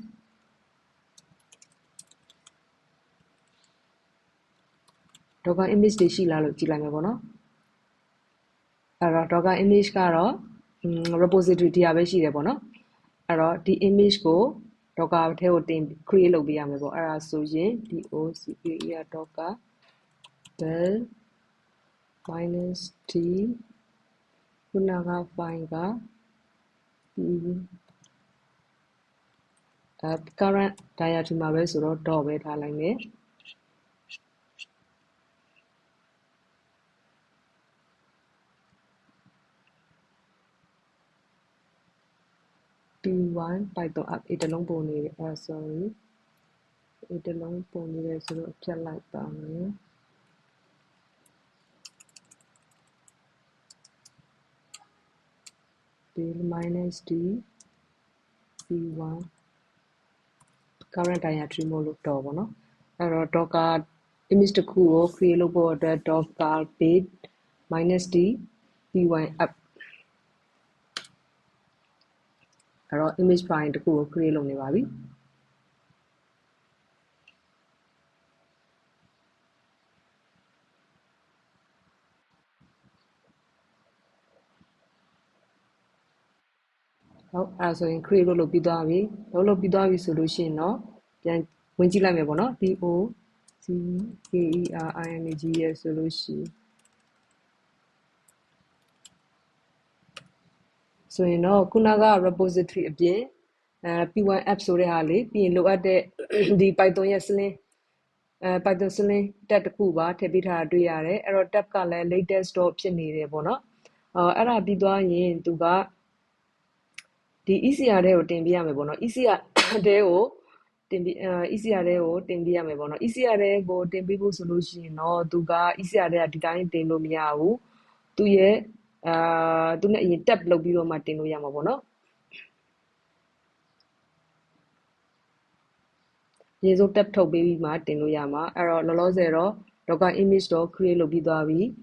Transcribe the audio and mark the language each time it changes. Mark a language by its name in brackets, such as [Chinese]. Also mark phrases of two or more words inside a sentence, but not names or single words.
[English] Docker image [Burmese] တွေရှိလားလို့ကြည့်လိုက်မယ်ပေါ့နော်အဲ့တော့ [English] Docker image [Burmese] ကတော့ repository တရားပဲရှိတယ်ပေါ့နော်အဲ့တော့ဒီ image ကို Docker ထဲကိုတင် create လုပ်ပေးရမယ်ပေါ့အဲ့ဒါဆိုရင် [English] docker docker build [Burmese] -t ခုနက file က [English] current directory [Burmese] မှာပဲဆိုတော့ dot ပဲထားလိုက်မယ် p1 [English] python app [Burmese] တလုံးပုံနေတယ် sorry တလုံးပုံနေတယ်ဆိုတော့ဖြတ်လိုက်ပါမယ် [English] build -t p1 current directory [Burmese] မို့လို့တော့ပေါ့နော်အဲ့တော့ [English] docker image [Burmese] တစ်ခုကို create လုပ်ဖို့အတွက် [English] docker build -t p1 app [Burmese] အဲ့တော့ [English] image file [Burmese] တစ်ခုကို create လုပ်နေပါပြီဟုတ်အဲ့ဒါဆိုရင် create လုပ်ပြီးသွားပြီလုပ်ပြီးသွားပြီဆိုလို့ရှိရင်တော့ပြန်ဝင်ကြည့်လိုက်မယ်ပေါ့နော် [English] docker image [Burmese] ရဲ့ဆိုလို့ရှိရင်ဆိုရင်တော့ခုနက repository အပြင် [English] p1 app [Burmese] ဆိုတဲ့ဟာလေးပြီးရင်လိုအပ်တဲ့ဒီ python ရဲ့ [English] sling python sling tab [Burmese] တစ်ခု ပါထည့်ပေးထားတာတွေ့ရတယ်အဲ့တော့ tab ကလည်း latest တော့ဖြစ်နေတယ်ပေါ့နော်အဲ့ဒါပြီးသွားရင်သူက ဒီ ECR ထဲကိုတင်ပြရမယ်ပေါ့နော် ECR ထဲကိုတင်ပြECR ထဲကိုတင်ပြရမယ်ပေါ့နော် ECR ထဲကိုတင်ပြဖို့ဆိုလို့ရှိရင်တော့သူက ECR ထဲကဒီတိုင်းတင်လို့မရဘူးသူရဲ့သူနဲ့အရင် tab လုပ်ပြီးတော့မှတင်လို့ရမှာပေါ့နော်ရေစိုး tab ထုတ်ပေးပြီးမှတင်လို့ရမှာအဲ့တော့လောလောဆယ်တော့ [English] Docker image [Burmese] တော့ create လုပ်ပြီးသွားပြီ